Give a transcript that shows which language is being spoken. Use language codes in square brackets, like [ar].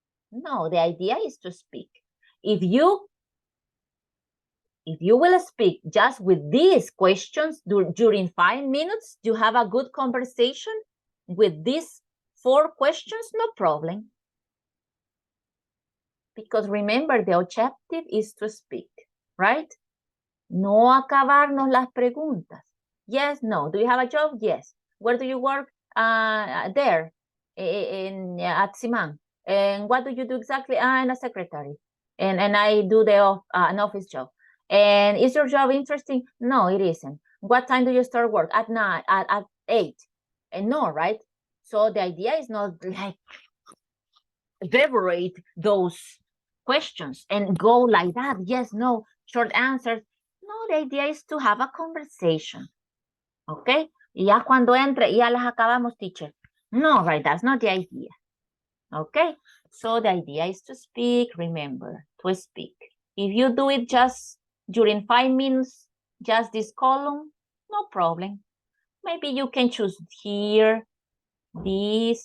[en] No, the idea is to speak. If you will speak just with these questions during 5 minutes, you have a good conversation with these 4 questions, no problem. Because remember, the objective is to speak, right? [es] No acabarnos las preguntas. [en] Yes, no. Do you have a job? Yes. Where do you work? There, at Siman. And what do you do exactly? I'm a secretary. And I do an office job. And is your job interesting? No, it isn't. What time do you start work? At 9, at 8. And no, right? So the idea is not like evaporate those questions and go like that. Yes, no, short answers. No, the idea is to have a conversation. Okay? [es] Y ya cuando entre, ya las acabamos, teacher. [en] No, right, that's not the idea. Okay? So the idea is to speak, remember, to speak. If you do it just during 5 minutes, just this column, no problem. Maybe you can choose here, this.